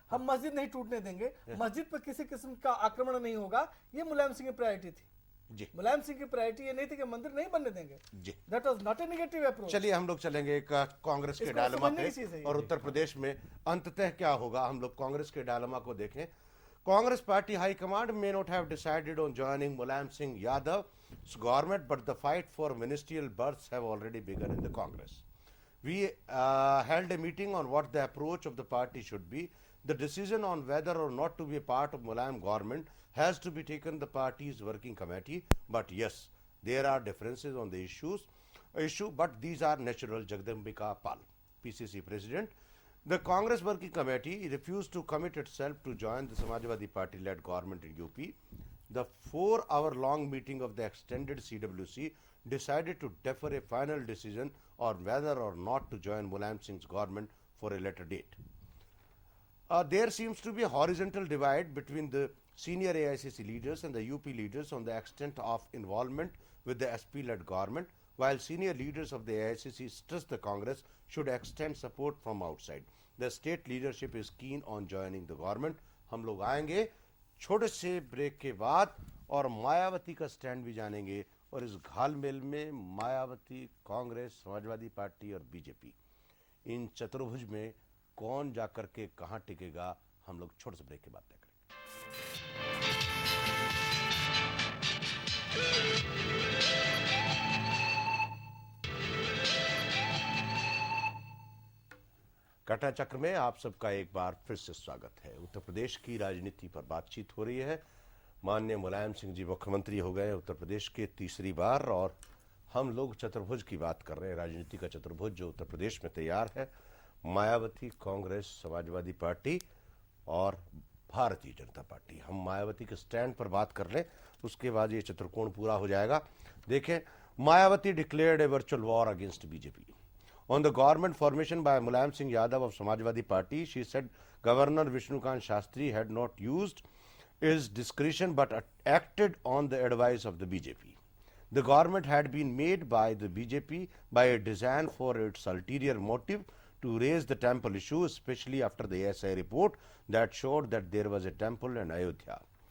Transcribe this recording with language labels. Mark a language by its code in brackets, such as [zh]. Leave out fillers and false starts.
[hi] हम मस्जिद नहीं टूटने देंगे, मस्जिद पर किसी किस्म का आक्रमण नहीं होगा, ये मुलायम सिंह की प्रायोरिटी थी। जी मुलायम सिंह की प्रायोरिटी ये नहीं थी कि मंदिर नहीं बनने देंगे। जी, [en] That was not a negative approach. [hi] चलिए हम लोग चलेंगे एक कांग्रेस के इसको डायलेमा समझने की चीज़ है पे ये। और उत्तर प्रदेश में अंततः क्या होगा, हम लोग कांग्रेस के डायलेमा को देखें। [en] Congress party high command may not have decided on joining Mulayam Singh Yadav's government, but the fight for ministerial berths have already begun in the Congress. We held a meeting on what the approach of the party should be. The decision on whether or not to be a part of Mulayam government has to be taken the party's working committee. But yes, there are differences on the issue, but these are natural. Jagdambika Pal, PCC president. The Congress working committee refused to commit itself to join the Samajwadi Party-led government in UP. The 4-hour-long meeting of the extended CWC decided to defer a final decision on whether or not to join Mulayam Singh's government for a later date. There seems to be a horizontal divide between the senior AICC leaders and the UP leaders on the extent of involvement with the SP-led government, while senior leaders of the AICC stress the Congress should extend support from outside. The state leadership is keen on joining the government. [hi] हम लोग आएंगे छोटे से break के बाद और मायावती का stand भी जानेंगे और इस घालमेल में मायावती, कांग्रेस, समाजवादी पार्टी और बीजेपी इन चतुर्भुज में कौन जाकर के कहां टिकेगा, हम लोग छोटे से ब्रेक के बाद तय करेंगे। घटना चक्र में आप सबका एक बार फिर से स्वागत है। उत्तर प्रदेश की राजनीति पर बातचीत हो रही है। माननीय मुलायम सिंह जी मुख्यमंत्री हो गए उत्तर प्रदेश के तीसरी बार और हम लोग चतुर्भुज की बात कर रहे हैं, राजनीति का चतुर्भुज जो उत्तर प्रदेश में तैयार है। मायावती, कांग्रेस, समाजवादी पार्टी और भारतीय जनता पार्टी। हम मायावती के स्टैंड पर बात कर लें, उसके बाद ये चतुर्कोण पूरा हो जाएगा। देखें, [en] Mayawati declared a virtual war against BJP on the government formation by Mulayam Singh Yadav of Samajwadi Party. She said Governor Vishnukant Shastri had not used his discretion but acted on the advice of the BJP. The government had been made by the BJP by a design for its ulterior motive to raise the temple issue, especially after the ASI report that showed that there was a temple in Ayodhya.